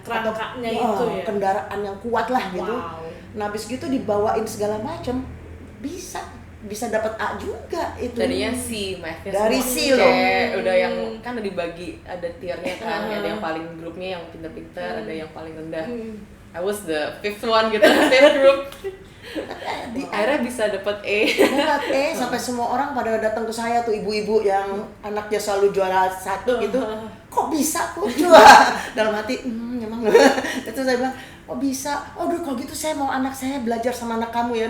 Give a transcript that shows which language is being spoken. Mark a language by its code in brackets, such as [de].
[id] kerangkanya itu ya. Kendaraan yang kuat lah gitu. Nah, habis gitu dibawain segala macam, bisa dapat A juga itu. Tadinya C, mathnya dari C loh. Udah yang kan udah dibagi, ada tiernya kan, ada yang paling grupnya yang pinter-pinter, ada yang paling rendah. [en] I was the fifth one gitu, fifth group. [id] Akhirnya bisa dapat E. Sampai semua orang pada datang ke saya tuh, ibu-ibu yang anaknya selalu juara 1 gitu. Kok bisa kok juara? Dalam hati, emang. Itu saya bilang, kok bisa? Aduh kalau gitu saya mau anak saya belajar sama anak kamu ya.